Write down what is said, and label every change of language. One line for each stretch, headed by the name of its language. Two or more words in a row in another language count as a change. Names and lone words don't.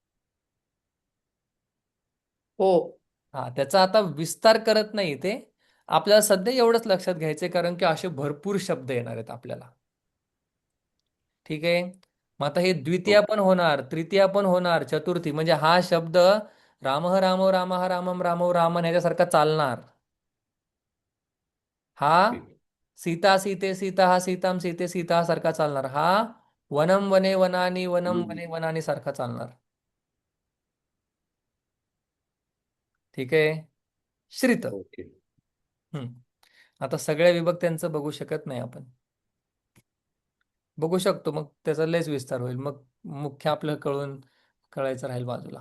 Marathi: हो. हा, त्याचा आता विस्तार करत नाही ते. आपल्याला सध्या एवढंच लक्षात घ्यायचंय, कारण की असे भरपूर शब्द येणार आहेत आपल्याला. ठीक आहे. मग आता हे द्वितीय हो. पण होणार, तृतीय पण होणार, चतुर्थी म्हणजे हा शब्द
Sanskrit: रामः रामो रामः रामम रामो रामन
Marathi: ह्याच्यासारखा चालणार. हा ओके.
Sanskrit: सीता सीते सीता
Marathi: हा
Sanskrit: सीताम सीते सीता
Marathi: हा सारखा चालणार.
Sanskrit: हा वनम वने वनानी वनम हम्म. वने वनानी
Marathi: सारखा चालणार. ठीक आहे. श्रित. ओके. हम्म. आता सगळ्या विभक्त्यांचं बघू शकत नाही आपण. बघू शकतो, मग त्याचा लयच विस्तार होईल. मग मुख्य आपलं कळायचं राहील बाजूला.